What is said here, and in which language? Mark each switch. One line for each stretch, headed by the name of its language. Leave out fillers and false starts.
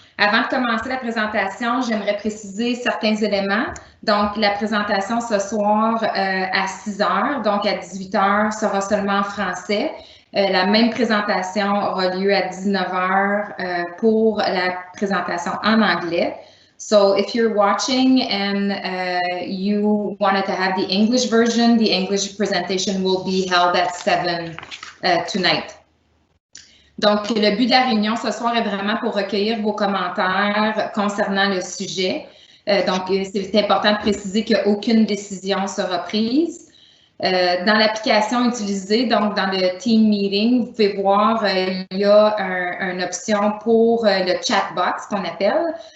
French: Avant de commencer la présentation, j'aimerais préciser certains éléments. Donc, la présentation ce soir à 6 heures, donc à 18 heures, sera seulement en français. La même présentation aura lieu à 19 heures pour la présentation en anglais.
English: So if you're watching and you wanted to have the English version, the English presentation will be held at 7 tonight.
French: Donc, le but de la réunion ce soir est vraiment pour recueillir vos commentaires concernant le sujet. Donc, c'est important de préciser qu'aucune décision sera prise. Dans l'application utilisée, donc dans le Team Meeting, vous pouvez voir, il y a une option pour le chat box qu'on appelle.